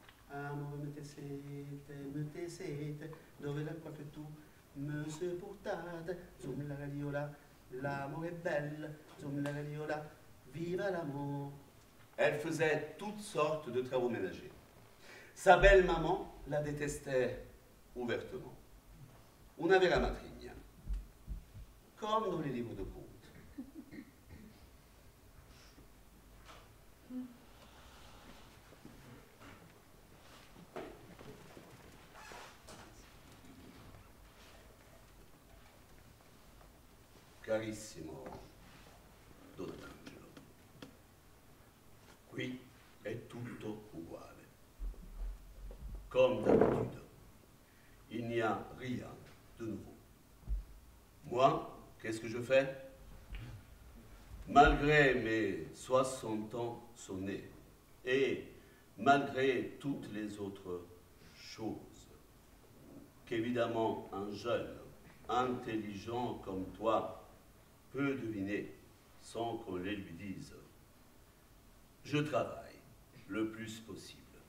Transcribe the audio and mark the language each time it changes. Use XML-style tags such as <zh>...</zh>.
<it>Amore, me te sete, dove l'acqua che tu me sei portata, zum la radiola, l'amore è bella, zum la radiola, viva</it> <fr>l'amour. Elle faisait toutes sortes de travaux ménagers. Sa belle-maman la détestait ouvertement.</fr> <it>Una vera matrigna,</it> <fr>comme dans les livres de contes.</fr> <it>Carissimo Donatangelo, qui è tutto uguale.</it> <fr>Comme d'habitude, il n'y a rien de nouveau. Moi, qu'est-ce que je fais? Malgré mes 60 ans sonnés et malgré toutes les autres choses qu'évidemment un jeune, intelligent comme toi peut deviner sans qu'on les lui dise, je travaille le plus possible.</fr>